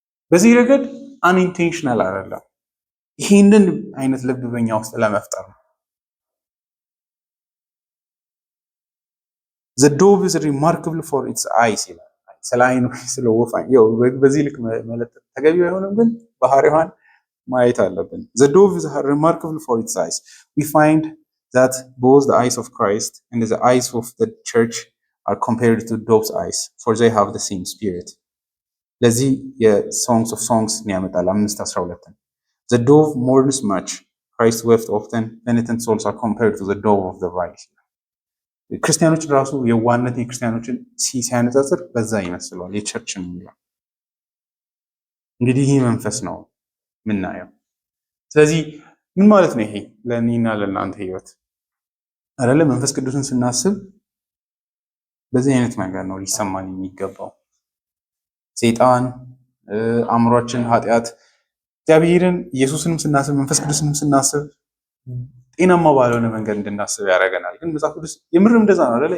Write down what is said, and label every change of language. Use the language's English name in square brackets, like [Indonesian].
[Amharic] በዚህ ረገድ አንኢንቴንሽናል አይደለም። ይሄንን አይነት ልብ በኛ ውስጥ ለመፍጠር ነው። [English] The dove is remarkable for its eyes [Amharic] ይላል። ስለ አይን ወይ ስለ ወፍ አይን ያው በዚህ ልክ መለጠፍ ተገቢ አይሆንም፣ ግን ባህሪዋን ማየት አለብን። [English] The dove is remarkable for its eyes. We find that both the eyes of Christ and the eyes of the church are compared to dove's eyes, for they have the same spirit. [Amharic] ለዚህ የሶንግስ ኦፍ ሶንግስ ያመጣል [English] 5:12 The dove mourns much, Christ wept often, penitent souls are compared to the dove of the vine. [Amharic] ክርስቲያኖች ራሱ የዋነት የክርስቲያኖችን ሲያነጻጽር በዛ ይመስለዋል የቸርችን የሚለው። እንግዲህ ይህ መንፈስ ነው ምናየው። ስለዚህ ምን ማለት ነው ይሄ ለእኔና ለእናንተ ህይወት አይደለም? መንፈስ ቅዱስን ስናስብ በዚህ አይነት መንገድ ነው ሊሰማን የሚገባው። ሰይጣን፣ አእምሯችን፣ ኃጢአት፣ እግዚአብሔርን ኢየሱስንም ስናስብ መንፈስ ቅዱስንም ስናስብ ጤናማ ባልሆነ መንገድ እንድናስብ ያደርገናል። ግን መጽሐፍ ቅዱስ የምርም እንደዛ ነው አይደለ?